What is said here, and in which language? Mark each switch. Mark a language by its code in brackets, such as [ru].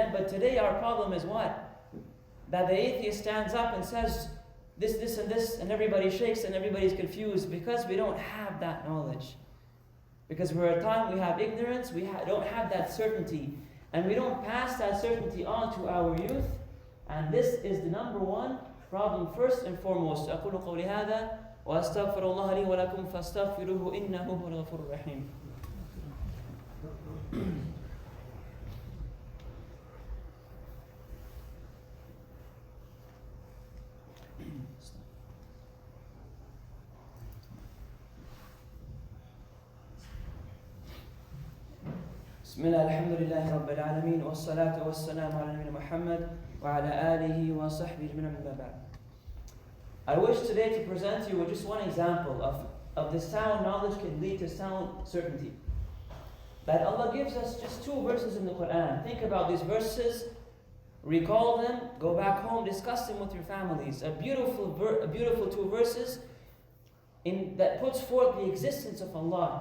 [en] But today our problem is what? That the atheist stands up and says this, and this, and everybody shakes and everybody's confused because we don't have that knowledge. Because we're at a time we have ignorance, we don't have that certainty, and we don't pass that certainty on to our youth. And this is the number one problem first and foremost. [ar] أقول قولي هذا وأستغفر الله لي ولكم فاستغفروه إنه هو الغفور الرحيم. بسم الله الحمد لله رب العالمين والصلاة والسلام على نبينا محمد وعلى آله وصحبه من بعد. [en] I wish today to present you with just one example of the sound knowledge can lead to sound certainty. That Allah gives us just two verses in the Quran. Think about these verses, recall them, go back home, discuss them with your families. A beautiful two verses that puts forth the existence of Allah.